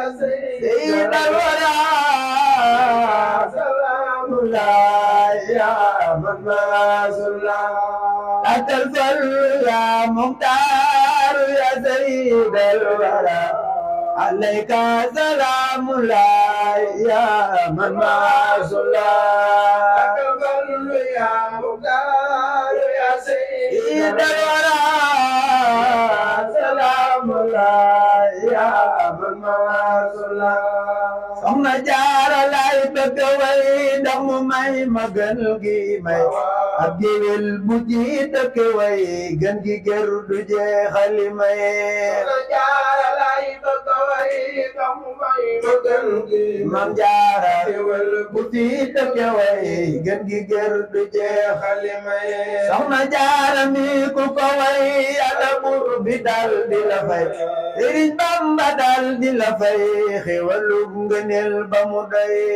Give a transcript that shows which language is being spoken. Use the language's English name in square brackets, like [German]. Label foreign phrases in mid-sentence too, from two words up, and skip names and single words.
[Arabic] سيد الورى سلام الله يا من ما صلى لك الفضل يا مختار يا سيد الورى عليك سلام الله يا من ما صلى لك الفضل يا مختار يا سيد الورى سلام الله يا من ما صلى [Wolof] soxna Jaara lay bëgg way ndax mu may ma gën gi may ab géwél bu ci dëkk way gën gi ger du jeexali maye Maam Jaara géwél bu ci dëkk way gën gi ger du jeexali maye Soxna Jaara mi ku ko way Yàlla buur bi dal di la fay Sëriñ Bamba dal di la fay xéwalu ngëneel ba mu doy